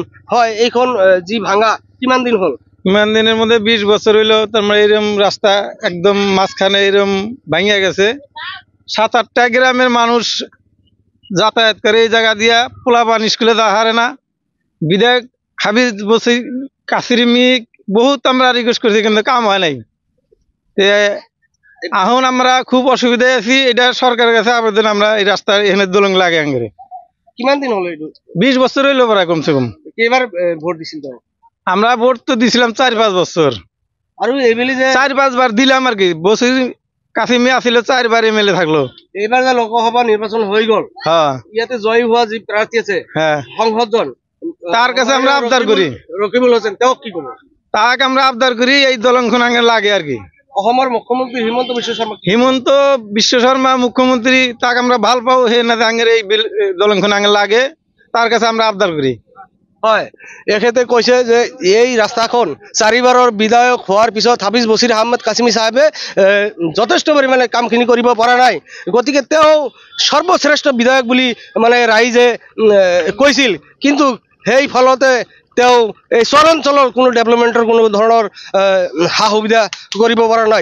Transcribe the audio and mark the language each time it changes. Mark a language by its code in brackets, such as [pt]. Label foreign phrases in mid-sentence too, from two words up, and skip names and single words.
[as] হয়, এইখন যি ভাঙা কিমান দিন হ'ল? [bn] ইমান দিনের মধ্যে 20 বছর হইলো। তারপরে এরকম রাস্তা একদম মাঝখানে এরকম ভাঙিয়া গেছে। 7-8টা গ্রামের মানুষ যাতায়াত করে এই জায়গা দিয়া, পোলাপান স্কুলে যাওয়া হারে না। বিধায়ক হাফিজ বছির কাছিমি বহুত আমরা রিকোয়েস্ট করছি, কিন্তু কাম হয় নাই। এখন আমরা খুব অসুবিধায় আছি। এটা সরকারের কাছে আবেদন, আমরা এই রাস্তা এখানে দোলং লাগে আঙ্গরে। কিমান দিন হলো? 20 বছর হইলো প্রায় কমসে কম। কেইবার ভোট দিছিল তো? আমরা ভোট তো দিছিলাম 4-5 বছর। আর এইবেলি যে 4-5 বার দিলাম আর কি। বছির কাছিমি আছিল 4 বার এমএলএ থাকলো। এইবার যে লোকসভা নির্বাচন হয়ে গেল, হ্যাঁ, ইয়াতে জয়ী হওয়া যে প্রার্থী আছে, হ্যাঁ, সংসদজন, তার কাছে আমরা আবদার করি, রকিবুল হোসেন, তেওঁ কি করবো? তাকে আমরা আবদার করি এই দলংখন আগে লাগে আর কি। [as] অসমৰ মুখ্যমন্ত্রী [bn] হিমন্ত বিশ্ব শর্মা মুখ্যমন্ত্রী, তাকে আমরা ভাল পাও, হে না আঙের এই দলংখন আগে লাগে, তার কাছে আমরা আবদার করি। [as] হয়, এখেতে কৈছে যে এই ৰাস্তাখন 4বাৰৰ বিধায়ক হোৱাৰ পিছত হাফিজ বছিৰ আহমেদ কাছিমি চাহেবে যথেষ্ট পৰিমাণে কামখিনি কৰিব পৰা নাই। গতিকে তেওঁ সৰ্বশ্ৰেষ্ঠ বিধায়ক বুলি মানে ৰাইজে কৈছিল। কিন্তু সেই ফলতে তেওঁ এই চৰাঞ্চলৰ কোনো ডেভেলপমেণ্টৰ কোনো ধৰণৰ সা সুবিধা কৰিব পৰা নাই।